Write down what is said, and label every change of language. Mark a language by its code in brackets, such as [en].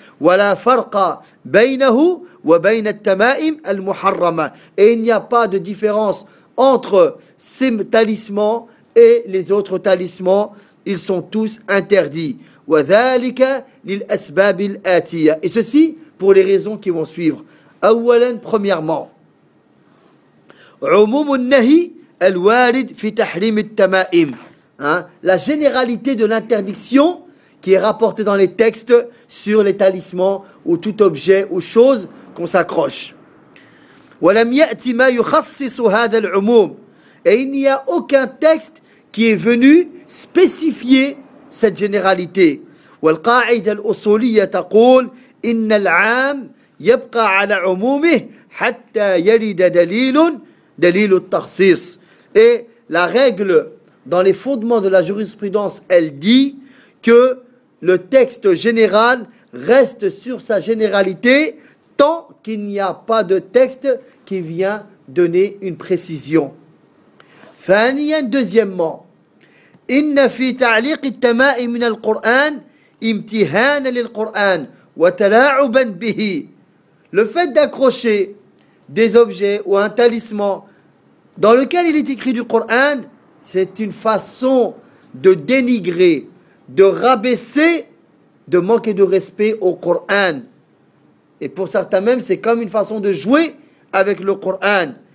[ar] وَلَا فَرْقَ بَيْنَهُ وَبَيْنَ التَّمَائِمْ الْمُحَرَّمَ. [fr] Et il n'y a pas de différence entre ces talismans et les autres talismans. Ils sont tous interdits. [ar] وَذَلِكَ لِلْأَسْبَابِ الْآتِيَةِ. [fr] Et ceci pour les raisons qui vont suivre. [ar] أولاً, premièrement, عموم النهي الوارد في تحريم التمائم. [fr] La généralité de l'interdiction qui est rapportée dans les textes sur les talismans ou tout objet ou chose qu'on s'accroche. [ar] وَلَمْ يَأْتِ مَا يُخَصِّصُ هَذَا الْعُمُومِ. [fr] Et il n'y a aucun texte qui est venu spécifier cette généralité. [ar] وَالْقَاعِدَ الْأُصُولِيَّ تَقُولُ إن العام يبقى على عمومه حتى يرد دليل دليل التخصيص. [fr] Et la règle dans les fondements de la jurisprudence, elle dit que le texte général reste sur sa généralité tant qu'il n'y a pas de texte qui vient donner une précision. [ar] ثانيا, deuxièmement, إن في تعليق التمائم من القرآن امتحان للقرآن وَتَلَاعُبًا بِهِ. [fr] Le fait d'accrocher des objets ou un talisman dans lequel il est écrit du Coran, c'est une façon de dénigrer, de rabaisser, de manquer de respect au Coran. Et pour certains même, c'est comme une façon de jouer avec le Coran.